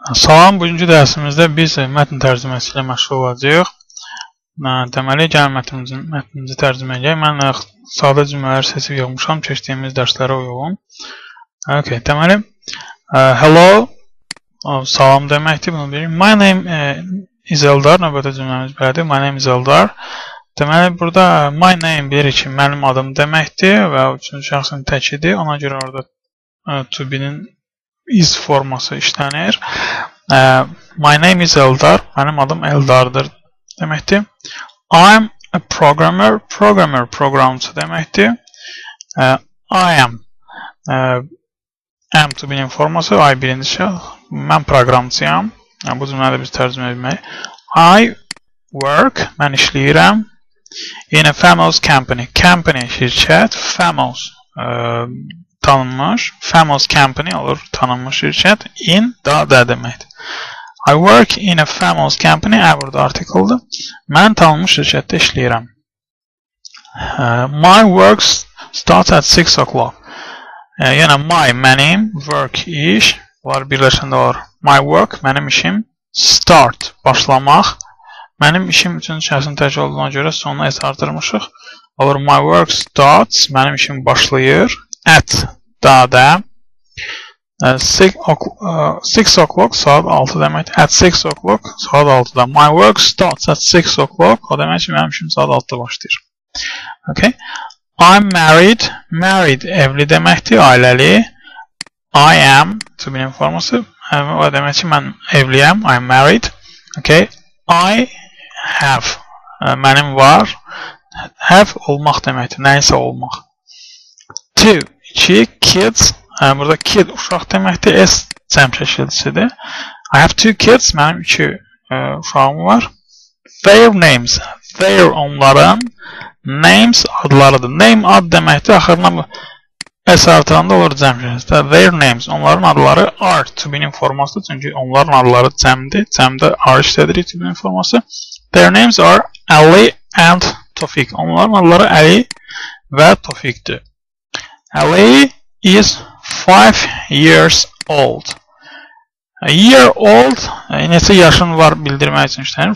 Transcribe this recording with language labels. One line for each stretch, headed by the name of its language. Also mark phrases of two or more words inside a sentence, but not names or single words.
Azerbaijani: Salam, bugünkü dərsimizdə biz mətn tərcüməsi ilə məşğul olacağıq. Deməli, gəlin mətnimizi tərcümə edək. Mən sadə cümlələri seçib yığmışam, keçdiyimiz dərslərə uyğun. Okay, deməli, hello, salam deməkdir, bunu bilir.
English: My name is Eldar,
Azerbaijani: növbəti cümləmiz belədir.
English: My name is Eldar.
Azerbaijani: Deməli, burada
English: my name
Azerbaijani: bilir ki, mənim adım deməkdir və üçüncü şəxsin təkidir. Ona görə orada
English: to be-nin
Azerbaijani: is forması işlənir.
English: My name is Eldar.
Azerbaijani: Mənim adım Eldardır deməkdir.
English: I'm a programmer.
Azerbaijani: Programmer proqramçı deməkdir.
English: I am to be-nin
Azerbaijani: forması I birinci şəxs. Mən proqramçıyam. Bu cümlədə biz tərcümə etməliyik.
English: I work.
Azerbaijani: Mən işləyirəm.
English: In a famous company. Company şirkət.
Azerbaijani: Famous tanınmış.
English: Famous company
Azerbaijani: olur. Tanınmış şirkət. In da deməkdir.
English: I work in a famous company.
Azerbaijani: Burada artikeldir. Mən tanınmış şirkətdə işləyirəm.
English: My work starts at 6 o'clock.
Azerbaijani: Yəni my, mənim, work, iş. Bunlar birləşəndə olur.
English: My work,
Azerbaijani: mənim işim. Start, başlamaq. Mənim işim üçün şəxsin tək olduğuna görə sonuna s artırmışıq. Olur
English: my work starts,
Azerbaijani: mənim işim başlayır. At da 6 o'clock saat 6 deməkdir.
English: At 6 o'clock
Azerbaijani: saat 6'da.
English: My work starts at 6 o'clock.
Azerbaijani: O demək ki, mənim işim saat 6'da başlayır. Okay.
English: I'm married.
Azerbaijani: Married evli deməkdir, ailəli.
English: I am to be-nin
Azerbaijani: forması. O demək ki, mən evliyəm.
English: I'm married. Okay. I have.
Azerbaijani: Mənim var. Have olmaq deməkdir. Nəysə olmaq.
English: Two. 2. Kids.
Azerbaijani: Burada kid uşaq deməkdir. S cəm şəkilçisidir.
English: I have 2 kids.
Azerbaijani: Mənim 2 uşağım var.
English: Their names.
Azerbaijani: Their onların. Names adlarıdır. Name ad deməkdir. Axırına S artıranda olur cəm şəkilçisidir.
English: Their names.
Azerbaijani: Onların adları
English: are to be-nin
Azerbaijani: formasıdır. Çünki onların adları cəmdir. Cəmdə are işlədirik
English: to be-nin
Azerbaijani: forması.
English: Their names are Ali and Tofik.
Azerbaijani: Onların adları Ali və Tofikdir.
English: Ali is 5 years old. A year old,
Azerbaijani: neçə yaşın var bildirmək üçün işlənir.